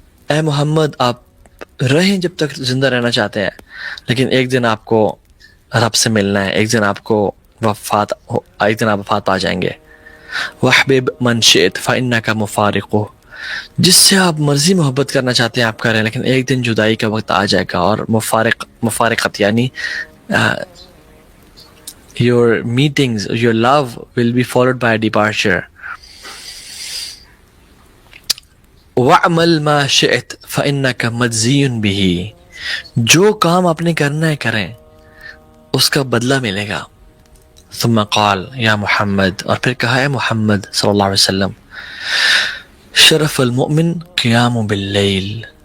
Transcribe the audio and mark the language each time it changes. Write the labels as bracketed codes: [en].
[ur] اے محمد آپ رہیں جب تک زندہ رہنا چاہتے ہیں, لیکن ایک دن آپ کو رب سے ملنا ہے, ایک دن آپ کو ایک دن آپ وفات پا جائیں گے. [ar] وَحْبِبْ مَنْ شِئْتَ فَإِنَّكَ مُفَارِقُهُ [ur] جس سے آپ مرضی محبت کرنا چاہتے ہیں آپ کریں, لیکن ایک دن جدائی کا وقت آ جائے گا. اور مفارقت یعنی [en] your meetings, your love will be followed by a departure. [ar] وَعْمَلْ مَا شِئْتَ فَإِنَّكَ مَجْزِيٌ بِهِ [ur] جو کام آپ نے کرنا ہے کریں, اس کا بدلہ ملے گا. [ar] ثم قال یا محمد [ur] اور پھر کہا ہے محمد صلی اللہ علیہ وسلم [ar] شرف المؤمن قیام باللیل.